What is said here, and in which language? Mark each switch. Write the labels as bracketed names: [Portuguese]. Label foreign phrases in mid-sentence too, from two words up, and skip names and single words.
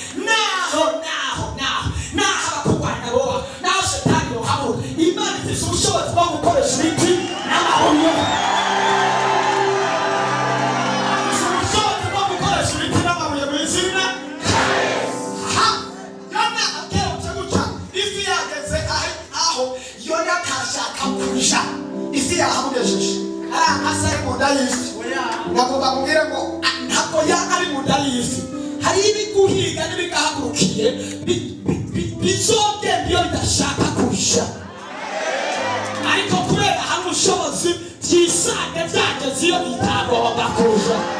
[Rundi] naho abakugwanya boba naho shetani yohabura imana ifise ubushobozi bwo gukoresha ibiti n'amabuye ubushobozi bwo gukoresha ibiti n'amabuye mu izina Yona akerutse gutya ifi yageze aho Yona kashaka kurusha ifi yahamugejeje asa ari mu nda y'ifi nagomba kubwira ngo ntabwo ari mu nda y'ifi hari ibiguhiga n'ibigahagurukiye bizogenda iyo bidashaka kurusha ariko kubera hari ubushobozi byisanga byageze iyo bitagomba kurusha